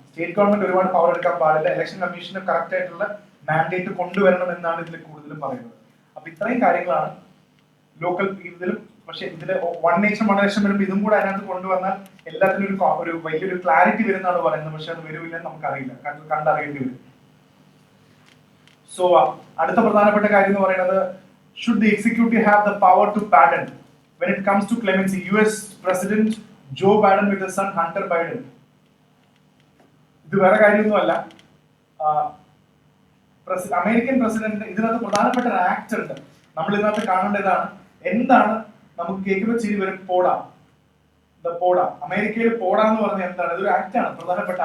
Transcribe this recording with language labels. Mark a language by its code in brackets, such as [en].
[ml] State government ഒരുപാട് power എടുക്കാൻ പാടില്ല, ഇലക്ഷൻ കമ്മീഷന് കറക്റ്റ് ആയിട്ടുള്ള മാൻഡേറ്റ് കൊണ്ടുവരണം എന്നാണ് ഇതിൽ കൂടുതലും പറയുന്നത്. അപ്പൊ ഇത്രയും കാര്യങ്ങളാണ് ലോക്കൽ ഇതിലും. പക്ഷെ ഇതില് വൺ നേഷൻ വൺ ഇലക്ഷൻ വരുമ്പോൾ ഇതും കൂടെ അതിനകത്ത് കൊണ്ടുവന്നാൽ എല്ലാത്തിനും ഒരു വലിയൊരു ക്ലാരിറ്റി വരുന്നതാണ് പറയുന്നത്. പക്ഷെ അത് വരുമില്ലെന്ന് നമുക്കറിയില്ല, കണ്ടറിയേണ്ടി വരും. സോ അടുത്ത പ്രധാനപ്പെട്ട കാര്യം എന്ന് പറയുന്നത്, [en] should the executive have the power to pardon when it comes to clemency? US President Joe Biden with his son Hunter Biden. [ml] ഇത് വേറെ കാര്യമൊന്നുമല്ല, അമേരിക്കൻ പ്രസിഡന്റ് ഇതിനകത്ത് പ്രധാനപ്പെട്ട ഒരു ആക്ട് ഉണ്ട്. നമ്മൾ ഇതിനകത്ത് കാണേണ്ടതാണ്. എന്താണ് നമുക്ക് കേൾക്കുമ്പോൾ ചിരി വരും, പോടാ. പോടാ, അമേരിക്കയിൽ പോടാ എന്ന് പറഞ്ഞാൽ എന്താണ്? ഇതൊരു ആക്ട് ആണ് പ്രധാനപ്പെട്ട.